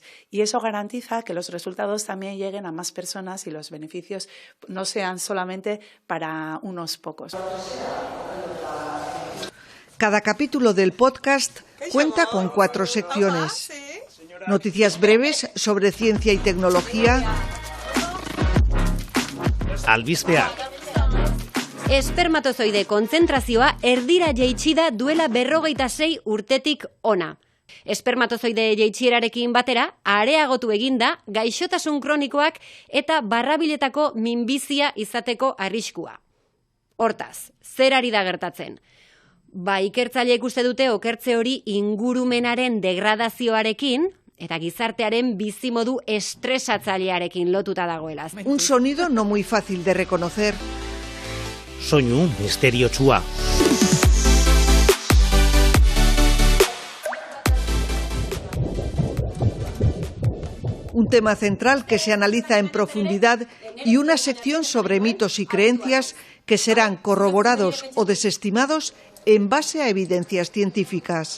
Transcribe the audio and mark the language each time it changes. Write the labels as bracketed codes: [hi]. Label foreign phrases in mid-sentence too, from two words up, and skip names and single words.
[es] Y eso garantiza que los resultados también lleguen a más personas y los beneficios no sean solamente para unos pocos. Cada capítulo del podcast cuenta con 4 secciones. Noticias breves sobre ciencia y tecnología. [eu] Albispeak. Espermatozoide kontzentrazioa erdira jaitsi da duela 56 urtetik ona. Espermatozoide jaitsierarekin batera, areagotu eginda gaixotasun kronikoak eta barrabiletako minbizia izateko arriskua. Hortaz, zer ari da gertatzen? Ikertzaileek uste dute okertze hori ingurumenaren degradazioarekin eta gizartearen bizimodu estresatzailearekin lotuta dagoela. [es] Un sonido no muy fácil de reconocer. [eu] Soinu misteriotsua. [es] Un tema central que se analiza en profundidad y una sección sobre mitos y creencias que serán corroborados o desestimados en base a evidencias científicas.